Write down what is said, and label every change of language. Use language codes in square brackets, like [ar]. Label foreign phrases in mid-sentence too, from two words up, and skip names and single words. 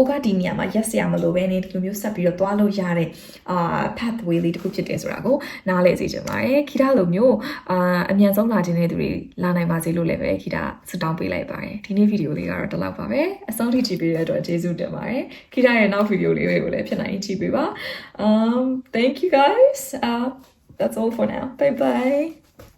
[my] ကဒီနေရာမှာရက်စရာမလိုပဲနေဒီလိုမျိုးဆက်ပြီးတော့သွားလို့ရတဲ့ pathway လေးတစ်ခုဖြစ်တယ်ဆိုတာကိုနားလည်စေချင်ပါတယ်ခီတာလိုမျိုးအမြန်ဆုံးလာခြင်းတဲ့သူတွေလာနိုင်ပါစေလို့လည်းပဲခီတာဆုတောင်းပေးလိုက်ပါတယ်ဒီနေ့ဗီဒီယိုလေးကတော့ဒီလောက်ပါပဲအဆုံးထိကြည့်ပေးတဲ့အတွက်ကျေးဇူးတင်ပါတယ်ခီတာရဲ့နောက်ဗီဒီယိုလေးတွေကိုလည်းဖြစ်နိုင်ကြည့်ပေးပါ [en] thank you guys that's all for now bye bye